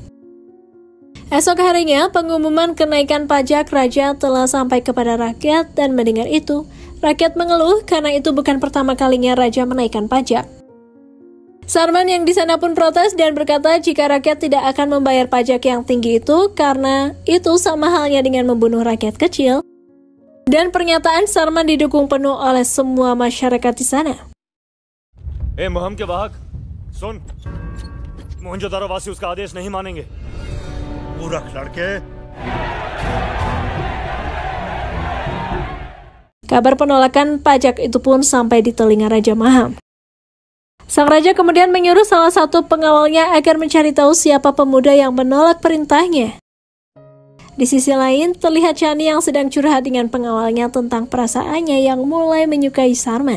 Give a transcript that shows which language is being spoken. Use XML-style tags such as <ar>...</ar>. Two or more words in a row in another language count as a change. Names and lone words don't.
<id>Esok harinya, pengumuman kenaikan pajak raja telah sampai kepada rakyat dan mendengar itu, rakyat mengeluh karena itu bukan pertama kalinya raja menaikkan pajak. Sarman yang di sana pun protes dan berkata jika rakyat tidak akan membayar pajak yang tinggi itu karena itu sama halnya dengan membunuh rakyat kecil. Dan pernyataan Sarman didukung penuh oleh semua masyarakat di sana.</id> <hi>मुहम के वाहक, सुन, मोहनजोदारो वासी उसका आदेश नहीं मानेंगे। मूर्ख लड़के।</hi> <id>Kabar penolakan pajak itu pun sampai di telinga Raja Maham. Sang raja kemudian menyuruh salah satu pengawalnya agar mencari tahu siapa pemuda yang menolak perintahnya. Di sisi lain, terlihat Chani yang sedang curhat dengan pengawalnya tentang perasaannya yang mulai menyukai Sarman.</id>